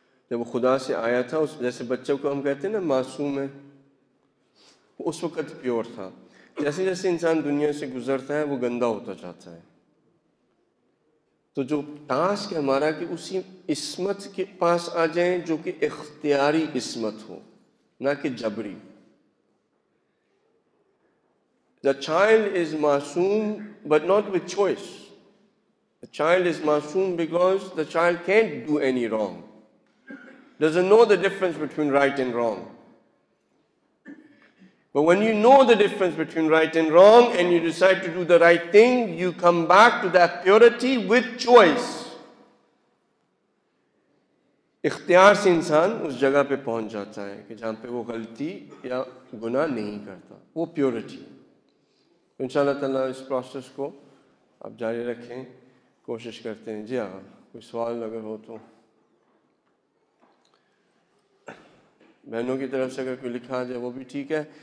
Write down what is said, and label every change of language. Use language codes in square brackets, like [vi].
[ur] جب وہ خدا سے آیا تھا، جیسے بچوں کو ہم کہتے ہیں نا معصوم ہے، وہ اس وقت پیور تھا. جیسے جیسے انسان دنیا سے گزرتا ہے وہ گندا ہوتا جاتا ہے. تو جو ٹاسک ہے ہمارا کہ اسی عصمت کے پاس آ جائیں جو کہ اختیاری عصمت ہو، نہ کہ جبری. [en] The child is masoom but not with choice. The child is masoom because the child can't do any wrong. Doesn't know the difference between right and wrong. But when you know the difference between right and wrong and you decide to do the right thing, you come back to that purity with choice. [ur] اختیار سے انسان اس جگہ پہ پہنچ جاتا ہے کہ جہاں پہ وہ غلطی یا گناہ نہیں کرتا، وہ پیورٹی. انشاءاللہ تعالیٰ اس پروسیس کو آپ جاری رکھیں، کوشش کرتے ہیں. جی ہاں، کوئی سوال اگر ہو تو بہنوں کی طرف سے اگر کوئی لکھا جائے وہ بھی ٹھیک ہے.